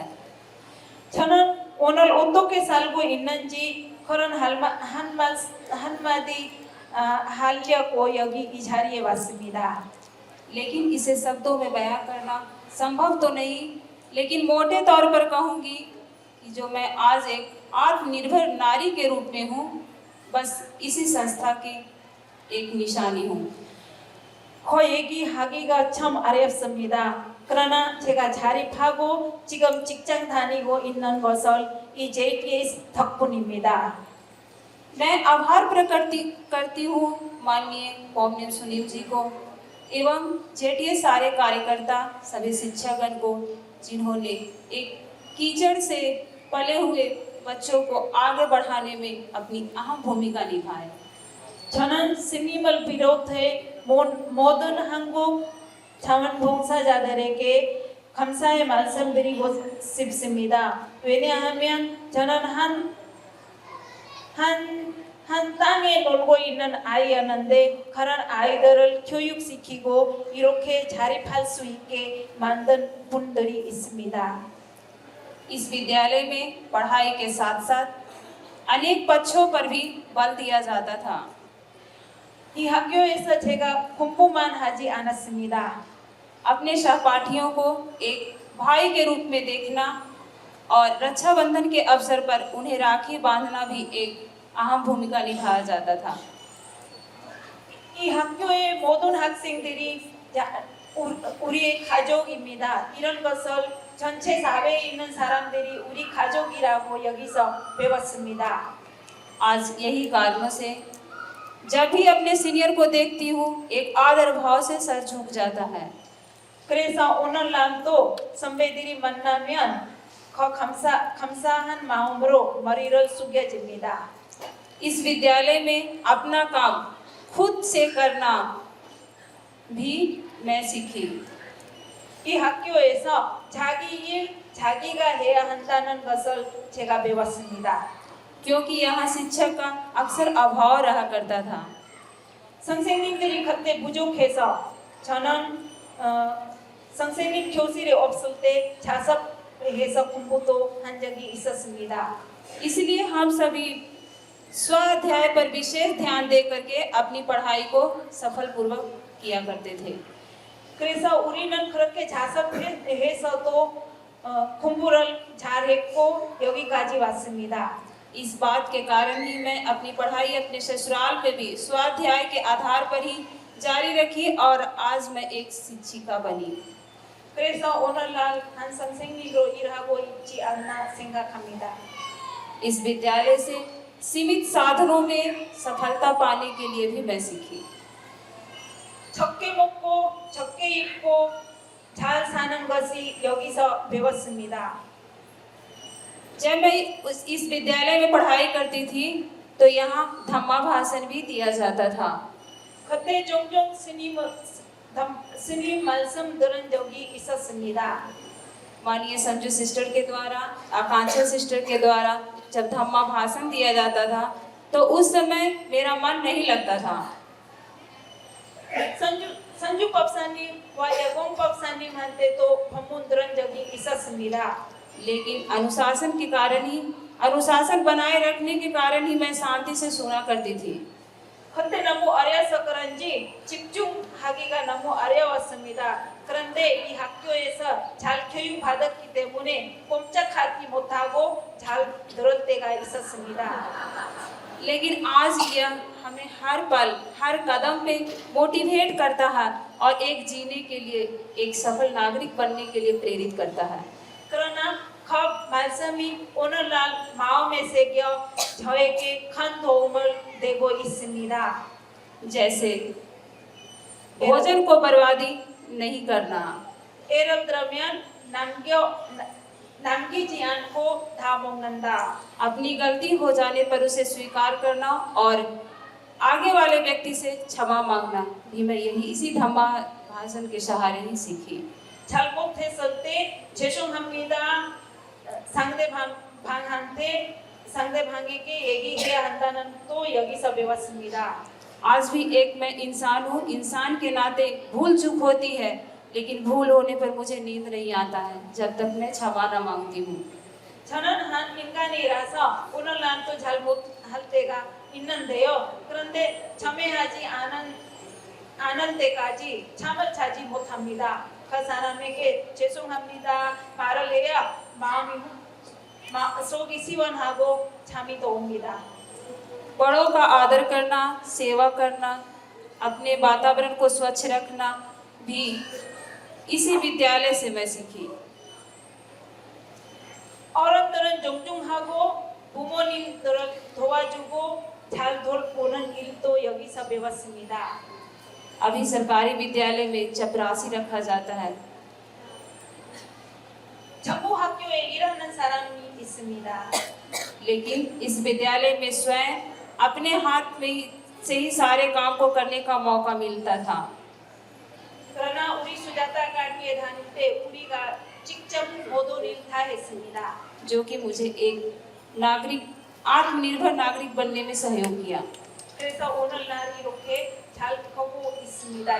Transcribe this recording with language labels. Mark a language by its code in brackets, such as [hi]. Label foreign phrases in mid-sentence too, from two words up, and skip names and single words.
[ko] 저는 오늘 어떻게 살고 있는지 그런 한마디 하려고 여기 이 자리에 왔습니다. [hi] लेकिन इसे शब्दों में बयां करना संभव तो नहीं, लेकिन मोटे तौर पर कहूँगी कि जो मैं आज एक आत्मनिर्भर नारी के रूप में हूँ, बस इसी संस्था की एक निशानी हूँ। [ko] 거 얘기하기가 참 어렵습니다. 그러나 제가 자립하고 지금 직장 다니고 있는 것을 이 JTS 덕분입니다. [hi] मैं आभार प्रकट करती हूँ माननीय पौम्यन सुनील जी को एवं जेटीएस सारे कार्यकर्ता सभी शिक्षागण को, जिन्होंने एक कीचड़ से पले हुए बच्चों को आगे बढ़ाने में अपनी अहम भूमिका निभाई। [ko] 저는 스님을 비롯해 모든 한국 자원봉사자들에게 감사의 말씀드리고 싶습니다. 왜냐하면 저는 한 땅에 놀고 있는 아이였는데 그런 아이들을 교육시키고 이렇게 자립할 수 있게 만든 분들이 있습니다. [hi] इस विद्यालय में पढ़ाई के साथ साथ अनेक पक्षों पर भी बल दिया जाता था। [ko] 이 학교에서 제가 공부만 하지 않았습니다. [hi] अपने सहपाठियों को एक भाई के रूप में देखना और रक्षाबंधन के अवसर पर उन्हें राखी बांधना भी एक अहम भूमिका निभाया जाता था। [ko] 이 학교의 모든 학생들이 우리의 가족입니다. 이런 것을 전체 사회에 있는 사람들이 우리 가족이라고 여기서 배웠습니다. [hi] आज यही कारणों से जब भी अपने सीनियर को देखती हूँ एक आदर भाव से सर झुक जाता है। [ko] 그래서 오늘날도 선배들이 만나면 감사한 마음으로 머리를 숙여집니다. [hi] इस विद्यालय में अपना काम खुद से करना भी मैं सीखी। [ko] 이 학교에서 자기 일 자기가 해야 한다는 것을 제가 배웠습니다. [hi] क्योंकि यहाँ शिक्षक का अक्सर अभाव रहा करता था। [ko] 선생님들이 그때 부족해서 저는 선생님 교실에 없을 때 자습해서 공부도 한 적이 있었습니다. [hi] इसलिए हम सभी स्वाध्याय पर विशेष ध्यान दे करके अपनी पढ़ाई को सफलपूर्वक किया करते थे। [ko] 그래서 우리는 그렇게 자습해서도 공부를 잘했고 여기까지 왔습니다. [hi] इस बात के कारण ही मैं अपनी पढ़ाई अपने ससुराल पे भी स्वाध्याय के आधार पर ही जारी रखी और आज मैं एक शिक्षिका बनी। [ko] 그래서 오늘날 한 선생님으로 일하고 있지 않나 생각합니다. [hi] इस विद्यालय से सीमित साधनों में सफलता पाने के लिए भी मैं सीखी। [ko] 적게 먹고 적게 입고 잘 사는 것이 여기서 배웠습니다. [hi] जब मैं इस विद्यालय में पढ़ाई करती थी तो यहाँ धम्मा भाषण भी दिया जाता था। [ko] 그때 종종 스님 말씀 들은 적이 있었습니다. [hi] माननीय संजू सिस्टर के द्वारा, आकांक्षा सिस्टर के द्वारा जब धम्मा भाषण दिया जाता था तो उस समय मेरा मन नहीं लगता था। [ko] संजू 법사님과 예공 법사님한테도 법문 들은 적이 있었습니다. [hi] लेकिन अनुशासन के कारण ही, अनुशासन बनाए रखने के कारण ही मैं शांति से सुना करती थी। [ko] 그때 너무 어려서 그런지 집중하기가 너무 어려웠습니다. 그런데 이 학교에서 잘 교육받았기 때문에 꼼짝하지 못하고 잘 들을 때가 있었습니다. [hi] लेकिन आज यह हमें हर पल, हर कदम पे मोटिवेट करता है और एक जीने के लिए, एक सफल नागरिक बनने के लिए प्रेरित करता है। [ko] 그러나 그 말씀이 오늘날 마음에 새겨 저에게 큰 도움을 되고 있습니다. [hi] जैसे भोजन को बर्बादी नहीं करना, [ko] 예를 들면 남기지 않고 다 먹는다. [hi] अपनी गलती हो जाने पर उसे स्वीकार करना और आगे वाले व्यक्ति से क्षमा मांगना भी मैं यही इसी धम्मा भाषण के सहारे ही सीखी। [ko] 잘못했을 때 죄송합니다. 상대방에게 얘기해야 한다는 또 여기서 배웠습니다. [hi] आज भी एक मैं इंसान हूँ, इंसान के नाते भूल चूक होती है, लेकिन भूल होने पर मुझे नींद नहीं आता है जब तक मैं क्षमा न मांगती हूँ। [ko] 저는 한 인간이라서 오늘날도 잘못할 때가 있는데요. 그런데 참회하지 않을 때까지 잠을 자지 못합니다. 그 사람에게 죄송합니다 말을 해야 속이 시원하고 잠이 또 옵니다. [hi] बड़ों का आदर करना, सेवा करना, अपने वातावरण को स्वच्छ रखना भी इसी विद्यालय से मैं सीखी। [ko] 어른들은 존중하고 부모님들을 도와주고 잘 돌보는 일도 여기서 배웠습니다. [hi] अभी सरकारी विद्यालय में चपरासी रखा जाता है, [ko] 정부 학교에 일하는 사람이 있습니다. [hi] लेकिन इस विद्यालय में स्वयं अपने हाथ में से ही सारे काम को करने का मौका मिलता था। [ko] 그러나 우리 수자타 아카데미에 다닐 때 우리가 직접 모든 일 다 했습니다. [hi] जो कि मुझे एक नागरिक, आत्मनिर्भर नागरिक बनने में सहयोग किया। [ko] 그래서 오늘날 이렇게 잘 하고 있습니다.